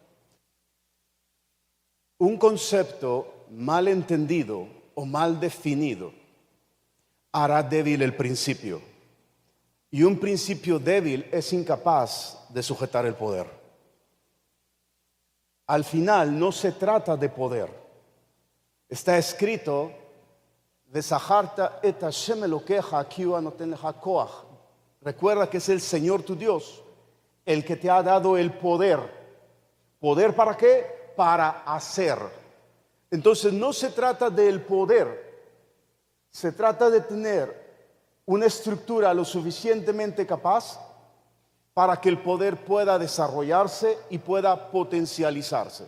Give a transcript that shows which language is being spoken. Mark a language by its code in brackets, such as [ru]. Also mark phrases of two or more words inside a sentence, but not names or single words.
[es] Un concepto mal entendido o mal definido hará débil el principio. Y un principio débil es incapaz de sujetar el poder. Al final no se trata de poder. Está escrito: [he] וזכרת את השם אלוקיך כי הוא הנותן לך כח. [es] Recuerda que es el Señor tu Dios el que te ha dado el poder. ¿Poder para qué? Para hacer. Entonces no se trata del poder, se trata de tener una estructura lo suficientemente capaz para que el poder pueda desarrollarse y pueda potencializarse.